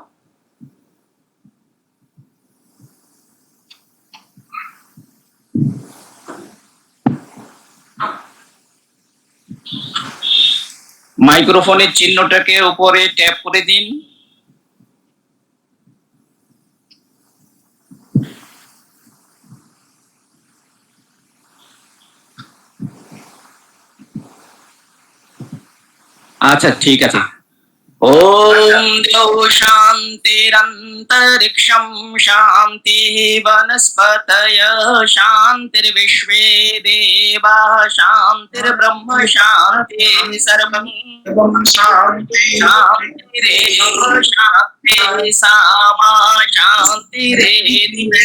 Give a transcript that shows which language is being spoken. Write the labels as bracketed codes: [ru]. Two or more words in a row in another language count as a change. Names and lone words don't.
[bn] মাইক্রোফোনের চিহ্নটাকে উপরে ট্যাপ করে দিন। আচ্ছা ঠিক আছে। [sa] ओम द्यौ शान्तिरन्तरिक्षं शान्तिः वनस्पतयः शान्तिर्विश्वे देवाः शान्तिर्ब्रह्म शान्तिः सर्वं शान्तिरेव शान्तिः सामा शान्तिरेधि।